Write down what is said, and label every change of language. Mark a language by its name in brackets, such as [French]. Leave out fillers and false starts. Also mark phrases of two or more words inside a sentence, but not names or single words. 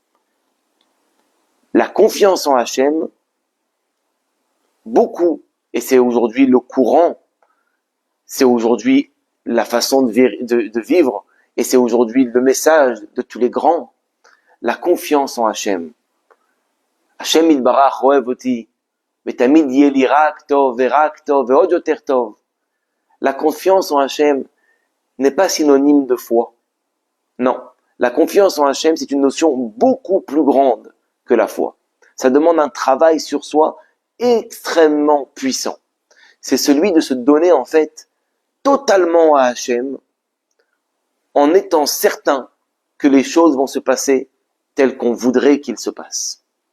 [French] La confiance en Hachem, beaucoup, et c'est aujourd'hui le courant, c'est aujourd'hui la façon de vivre, et c'est aujourd'hui le message de tous les grands, la confiance en Hachem. [Hebrew] השם יתברך אוהב אותי, ותמיד יהיה לי רק טוב, ורק טוב, ועוד יותר טוב. [French] La confiance en Hachem n'est pas synonyme de foi. Non. La confiance en Hachem, c'est une notion beaucoup plus grande que la foi. Ça demande un travail sur soi extrêmement puissant. C'est celui de se donner, en fait, totalement à Hachem, en étant certain que les choses vont se passer telles qu'on voudrait qu'ils se passent.